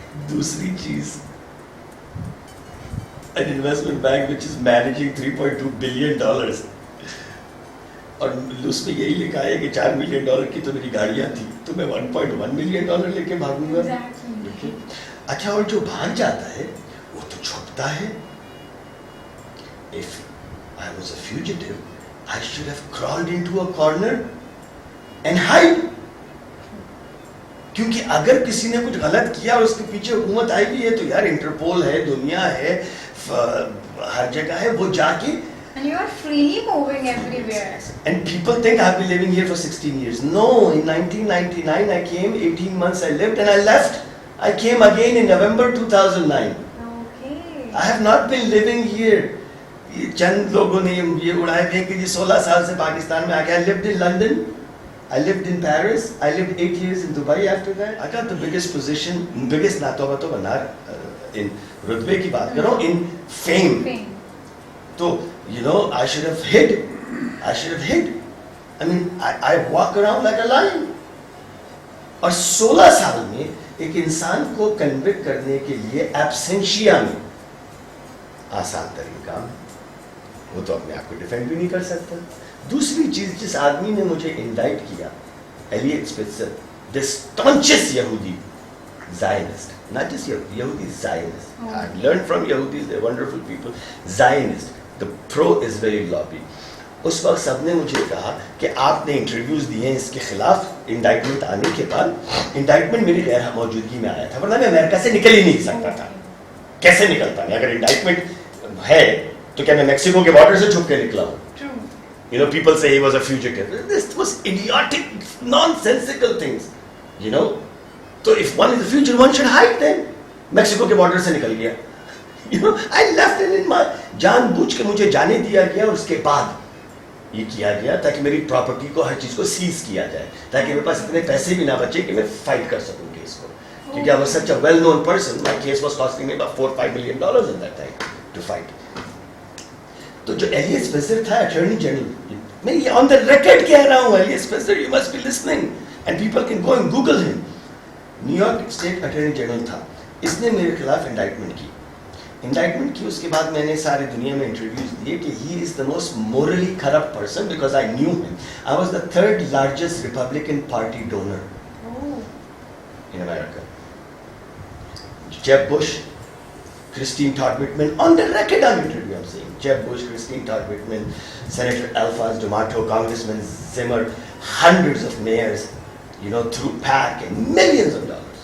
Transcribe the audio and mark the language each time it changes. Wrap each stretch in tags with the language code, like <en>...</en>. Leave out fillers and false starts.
<ur>دوسری چیز,</ur> <en>an investment bank which is managing $3.2 billion,</en> <ur>اور اس میں یہی لکھا ہے کہ $4 ملین کی تو میری گاڑیاں تھیں, تو میں $1.1 ملین لے کے بھاگوں گا. اچھا, اور جو بھاگ جاتا ہے وہ تو چھپتا ہے.</ur> <en>If I was a fugitive, I should have crawled into a corner and hide.</en> <ur>کیونکہ اگر کسی نے کچھ غلط کیا اور اس کے پیچھے حکومت آئی بھی ہے تو یار انٹرپول ہے, دنیا ہے, ہر جگہ ہے, وہ جا کے.</ur> <en>And you are freely moving everywhere. And people think I've been living here for 16 years. No, in 1999 I came, 18 months I lived and I left. I came again in November 2009. Okay. I have not been living here.</en> <ur>چند لوگوں نے یہ اڑائے تھے کہ 16 سال سے پاکستان میں آ گیا.</ur> <en>I lived in London. I lived in Paris. I lived 8 years in Dubai after that. I got the biggest position, biggest</en> <ur>ناتوبہ بنا</ur> <en>in</en> <ur>رتبے کی بات کروں,</ur> <en>in fame.</en> <ur>تو</ur> <en>you know, I should have hid. I mean, I walk around like a lion.</en> <ur>اور 16 سال میں ایک انسان کو کنوکٹ کرنے کے لیے ایبسینشیا میں آسان ترین کام, وہ تو اپنے آپ کو ڈیفینڈ بھی نہیں کر سکتا. دوسری چیز, جس آدمی نے مجھے انڈائٹ کیا, ایلیٹ اسپیٹزر,</ur> <en>the staunchest</en> <ur>یہودی,</ur> <en>Zionist, not just Yehudi, Zionist. I've learned from Yehudis, they're wonderful people. Zionist, the pro-Israel lobby.</en> <ur>اس وقت سب نے مجھے کہا کہ آپ نے انٹرویوز دیے ہیں اس کے خلاف. انڈائٹمنٹ آنے کے بعد, انڈائٹمنٹ میری غیر موجودگی میں آیا تھا, ورنہ میں امریکہ سے نکل ہی نہیں سکتا تھا. کیسے نکلتا میں؟ اگر انڈائٹمنٹ ہے تو کیا میں میکسیکو کے بارڈر سے چھپ کے نکلا ہوں؟</ur> <en>You know, people say he was a fugitive. This was idiotic, nonsensical things. You know, so if one is a fugitive, one should hide then.</en> <ur>Mexico کے بارڈر سے نکل گیا.</ur> <en>You know, I left it in my</en> <ur>جان بوجھ کے مجھے جانے دیا گیا, اور اس کے بعد یہ کیا گیا تاکہ میری پراپرٹی کو, ہر چیز کو سیز کیا جائے, تاکہ میرے پاس اتنے پیسے بھی نہ بچے کہ میں فائٹ کر سکوں کیس کو. کیونکہ</ur> <en>I was such a well-known person, my case was costing me about $4-5 million in that time to fight.</en> <ur>تو جو ایلیٹ اسپیسر تھا اٹارنی جنرل, میں یہ آن دا ریکارڈ کہہ رہا ہوں, elite اسپیسر,</ur> <en>You must be listening and people can go and Google him.</en> <ur>New York state attorney general تھا, اس نے میرے خلاف انڈائٹمنٹ کی. اس کے بعد میں نے ساری دنیا میں انٹرویوز دیے کہ</ur> <en>He is the most morally corrupt person, because I knew him. I was the 3rd largest Republican party donor in America. Jeb Bush, Christine Todd Whitman, on the record I'm interviewing, I'm saying Jeb Bush, Christine Todd Whitman, Senator Alphonse D'Amato, Congressman Zimmer, hundreds of mayors, you know, through PAC, and millions of dollars.</en>